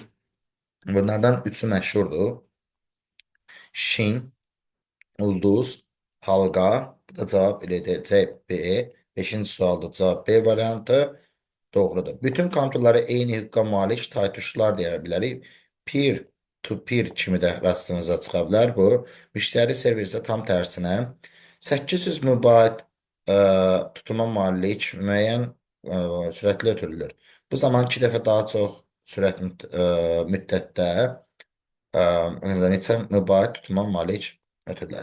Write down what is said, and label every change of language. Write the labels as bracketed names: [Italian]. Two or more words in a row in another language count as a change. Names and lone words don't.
[Azerbaijani] Bunlardan üçü məşhurdur. Şin, ulduz, halqa. Bu da cavab eləyəcək B. Beşinci sualda cavab B variantı doğrudur. Bütün kompüterlərə eyni hüquqa malik taytuşlar deyə bilərik. [English] Peer to peer [Azerbaijani] kimi də rastınıza çıxa bilər bu. Müştəri server isə tam tərsinə. 800 MB tutuma malik müəyyən sürətlə ötürülür. Bu zaman 2 dəfə daha çox sürət müddətdə neçə MB tutuma malik ötürürlər.